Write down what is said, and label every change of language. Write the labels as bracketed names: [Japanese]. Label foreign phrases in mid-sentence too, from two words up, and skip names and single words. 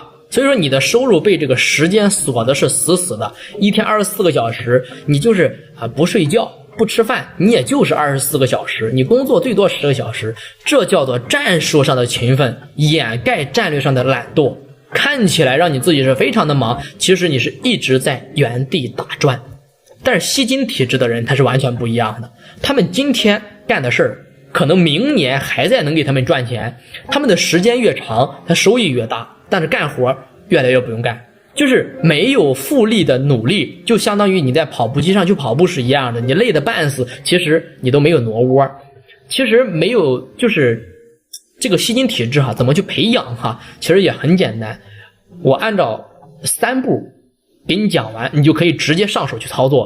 [Chinese] 所以说你的收入被这個時間鎖的是死死的，一天24個小時，你就是不睡覺不吃飯，你也就是24個小時，你工作最多10個小時，這叫做戰術上的勤奮，掩蓋戰略上的懶惰。看起來讓你自己是非常的忙，其實你是一直在原地打轉。但是吸金體質的人他是完全不一樣的，他們今天幹的事兒可能明年還在能給他們賺錢，他們的時間越長他收益越大，但是幹活越來越不用幹，就是沒有複利的努力，就相當於你在跑步機上去跑步是一樣的，你累得半死，其實你都沒有挪窩。其實沒有，就是這個吸金體質怎麼去培養其實也很簡單，我按照3步給你講完，你就可以直接上手去操作。